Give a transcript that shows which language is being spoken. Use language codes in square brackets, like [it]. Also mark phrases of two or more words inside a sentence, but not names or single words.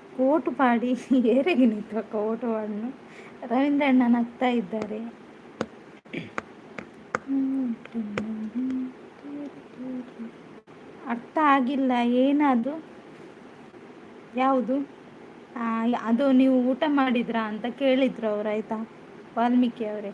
[tcy] ಓಟು ಪಾಡಿ ಏರೆಗೆ ನಿಂತಕ್ಕ ಓಟು ಪಾಡನು. [kn] ರವೀಂದ್ರ ಅಣ್ಣ ನಗ್ತಾ ಇದ್ದಾರೆ. ಅರ್ಥ ಆಗಿಲ್ಲ ಏನದು, ಯಾವುದು? ಅದು ನೀವು ಊಟ ಮಾಡಿದ್ರಾ ಅಂತ ಕೇಳಿದ್ರು ಅವ್ರು, ಆಯಿತಾ ವಾಲ್ಮೀಕಿ ಅವರೇ.